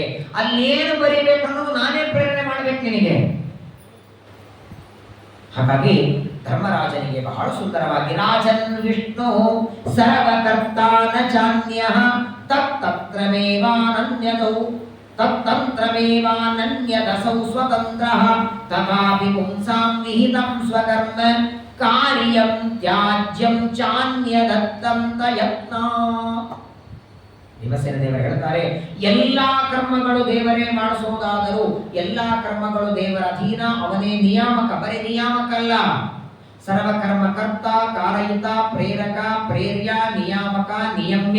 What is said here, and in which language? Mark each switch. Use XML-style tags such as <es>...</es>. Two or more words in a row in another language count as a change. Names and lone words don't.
<kn>ಅಲ್ಲೇನು ಬರೀಬೇಕನ್ನೋದು ನಾನೇ ಪ್ರೇರಣೆ ಮಾಡಬೇಕು ನಿನಗೆ. ಹಾಗಾಗಿ ಧರ್ಮರಾಜನಿಗೆ ಬಹಳ ಸುಂದರವಾಗಿ,</kn> <sa>ರಾಜನ್ ವಿಷ್ಣು ಸರ್ವಕರ್ತ ನ ಚಾನ್ಯಃ ತತ್ತತ್ರಮೇವಾನನ್ಯತೌ ತತ್ತಂತ್ರಮೇವಾನನ್ಯದಸೌ ಸ್ವತಂತ್ರಃ ತಥಾಪಿ ಪುಂಸಾಂ ವಿಹಿತಂ ಸ್ವಕರ್ಮ ಕಾರ್ಯಂ ತ್ಯಾಜ್ಯಂ ಚಾನ್ಯದತ್ತಂ ತಯತ್ನ.</sa> <kn>ಭೀಮಸೇನ ದೇವರು ಹೇಳ್ತಾರೆ, ಎಲ್ಲಾ ಕರ್ಮಗಳು ದೇವರೇ ಮಾಡಿಸುವುದಾದರೂ ಎಲ್ಲಾ ಕರ್ಮಗಳು ದೇವರ ಅಧೀನ, ಅವನೇ ನಿಯಾಮಕ. ಬರೀ ನಿಯಾಮಕ ಅಲ್ಲ, ಸರ್ವಕರ್ಮಕರ್ತ, ಕಾರಯಿತ, ಪ್ರೇರಕ, ಪ್ರೇರ್ಯ, ನಿಯಾಮಕ, ನಿಯಮ್ಯ.</kn>